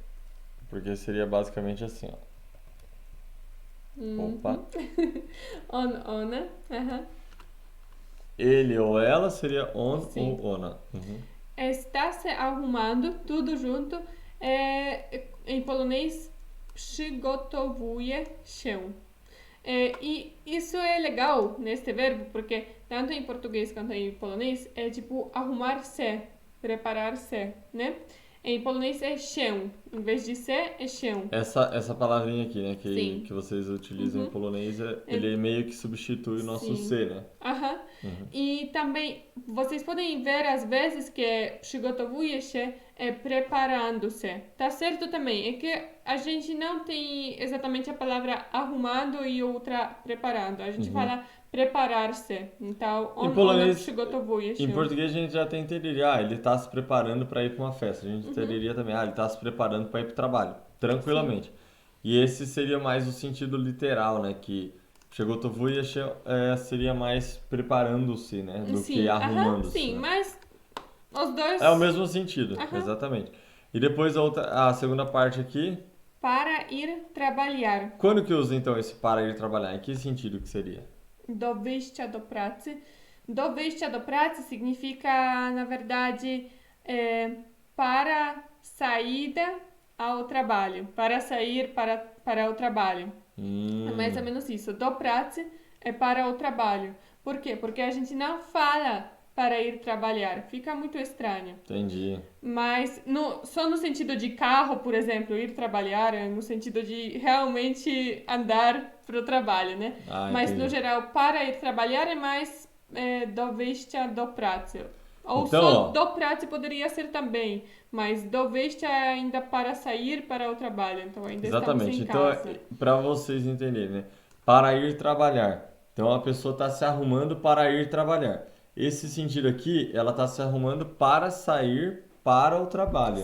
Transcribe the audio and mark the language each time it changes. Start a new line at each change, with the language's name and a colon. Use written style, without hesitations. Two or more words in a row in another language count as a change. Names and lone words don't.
Portuguese: Porque seria basicamente assim, ó. Opa.
Polish: On, ona. Aham.
Portuguese: Ele ou ela seria on Sim. ou ona. Está se arrumando, tudo junto. Em polonês,
Polish: przygotowuje się.
Portuguese: E isso é legal neste verbo, porque tanto em português quanto em polonês é tipo arrumar-se, preparar-se, né? Em polonês é się, em vez de se é się. Essa palavrinha aqui, né, Sim. que vocês utilizam em polonês, ele meio que substitui o nosso Sim. C, né? Aham. E também vocês podem ver às vezes que
Polish: przygotowuje się
Portuguese: é preparando-se. Tá certo também. É que a gente não tem exatamente a palavra arrumando e outra preparando. A gente fala preparar-se. Então, Em polonês,
Polish: przygotowuje się.
Portuguese: em português a gente já até entenderia, ele está se preparando para ir para uma festa. A gente entenderia também, ele está se preparando para ir para o trabalho, tranquilamente. E esse seria mais o sentido literal, né, que
Polish: przygotowuje się
Portuguese: seria mais preparando-se, né, do que arrumando-se. Sim, né? mas os dois... É o mesmo sentido, exatamente. E depois a segunda parte aqui. Para ir trabalhar. Quando que usa então esse para ir trabalhar? Em que sentido que seria?
Polish: Do wyjścia do pracy. Do wyjścia do pracy
Portuguese: significa, na verdade, para saída ao trabalho. Para sair para o trabalho. É mais ou menos isso.
Polish: Do pracy
Portuguese: é para o trabalho. Por quê? Porque a gente não fala para ir trabalhar. Fica muito estranho. Entendi. Mas só no sentido de carro, por exemplo, ir trabalhar, no sentido de realmente andar para o trabalho, né? Mas entendi. no geral, para ir trabalhar é mais
Polish: do wyjścia do pracy.
Portuguese: Ou então, só
Polish: do pracy
Portuguese: poderia ser também, mas
Polish: do wyjścia
Portuguese: é ainda para sair para o trabalho. Então ainda exatamente. estamos em casa. Então, para vocês entenderem, né? Para ir trabalhar. Então a pessoa está se arrumando para ir trabalhar. Esse sentido aqui, ela está se arrumando para sair para o trabalho,